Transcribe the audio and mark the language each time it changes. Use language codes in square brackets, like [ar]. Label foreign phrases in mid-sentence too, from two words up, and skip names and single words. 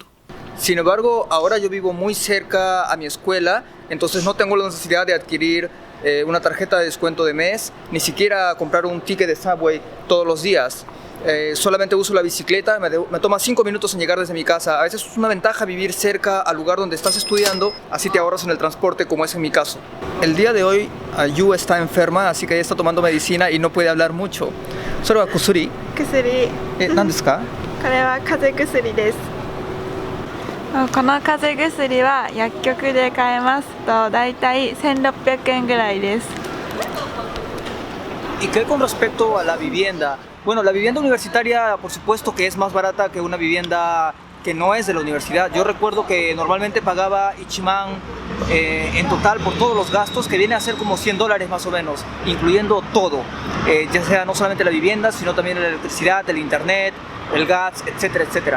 [es] Sin embargo, ahora yo vivo muy cerca a mi escuela, entonces no tengo la necesidad de adquirir una tarjeta de descuento de mes, ni siquiera comprar un ticket de subway todos los días. Solamente uso la bicicleta, me toma 5 minutos en llegar desde mi casa. A veces es una ventaja vivir cerca al lugar donde estás estudiando, así te ahorras en el transporte, como es en mi caso. El día de hoy Yu está enferma, así que ella está tomando medicina y no puede hablar mucho. ¿Solo kusuri? [ja] 薬。 ¿何ですか？これは風邪薬です。この風邪薬は薬局で買えますとだいたい1600円ぐらいです。 [es] ¿Y qué con respecto a la vivienda? Bueno, la vivienda universitaria, por supuesto que es más barata que una vivienda que no es de la universidad. Yo recuerdo que normalmente pagaba Ichiman en total por todos los gastos, que viene a ser como $100 más o menos, incluyendo todo, ya sea no solamente la vivienda, sino también la electricidad, el internet, el gas, etcétera, etcétera.